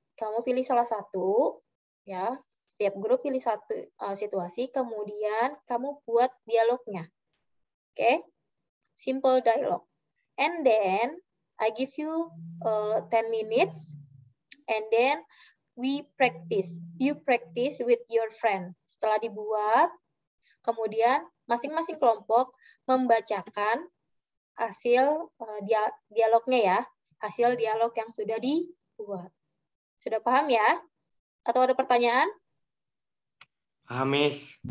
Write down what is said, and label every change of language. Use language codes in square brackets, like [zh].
[id] Kamu pilih salah satu, ya. Setiap grup pilih satu situasi, kemudian kamu buat dialognya. [en] Okay, simple dialogue. And then I give you 10 minutes, and then we practice. You practice with your friend. [id] Setelah dibuat, kemudian masing-masing kelompok membacakan hasil dialognya ya, hasil dialog yang sudah dibuat. Sudah paham ya? Atau ada pertanyaan? Paham, Miss.